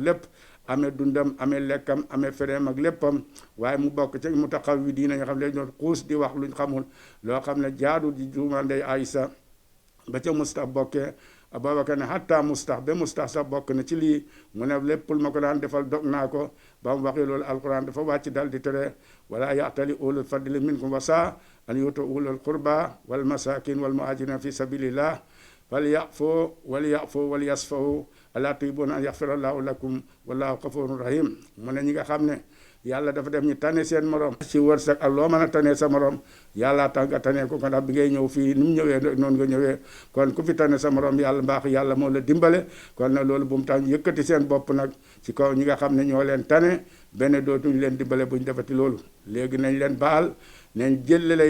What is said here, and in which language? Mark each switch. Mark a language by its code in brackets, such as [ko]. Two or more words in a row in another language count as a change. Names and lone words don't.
[wo] lépp amee dundam amee lekkam amee fereem ak léppam waaye mu bokk ci mu taxaw wi diina nga xam ne ñoo xuus di wax luñ xamul loo xam ne jaadu di duuma day Aysa ba ca mustax bokkee Abubakar ne hatta mustax ba mustax sax bokk na ci lii mu ne lépp lu ma ko daan defal dog naa ko ba mu waxee loolu alquran dafa wàcc dal di tere [ar] ولا يأتل أولو الفضل منكم والسعة أن يؤتوا أولي القربى و المساكين و المهاجرين في سبيل الله و يعفوا و ليصفحوا ألا تحبون أن يغفر الله لكم والله غفور رحيم [wo] mu ne ñi nga xam ne yàlla dafa def ñu tane seen morom ci wërsëg ak loo mën a tane sa morom yàlla tax nga tane ko ndax bi ngay ñëw fii ni mu ñëwee noonu nga ñëwee kon ku fi tane sa morom yàlla mbaax yàlla moo la dimbale kon nag loolu bu mu tax yëkkati seen bopp nag ci kaw ñi nga xam ne ñoo leen tane benn dootuñ leen dimbale buñ defati loolu léegi nañ leen baal nañ jëllale